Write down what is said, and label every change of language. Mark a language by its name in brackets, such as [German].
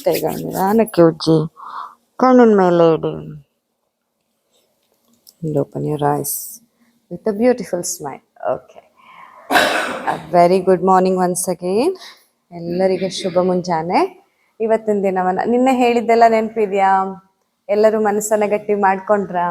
[Kannada] ಕೈಗಳನ್ನು ನಿಧಾನಕ್ಕೆ ಉಜ್ಜಿ ಕಣ್ಣಿನ ಮೇಲೆ ಇಡಿ. [English] And open your eyes with a beautiful smile. Okay. A very good morning once again. [Kannada] ಎಲ್ಲರಿಗೆ ಶುಭ ಮುಂಜಾನೆ. ಇವತ್ತಿನ ದಿನವನ್ನ ನಿನ್ನೆ ಹೇಳಿದ್ದೆಲ್ಲ ನೆನಪಿದ್ಯಾ? ಎಲ್ಲರೂ ಮನಸ್ಸನ್ನ ಗಟ್ಟಿ ಮಾಡ್ಕೊಂಡ್ರ?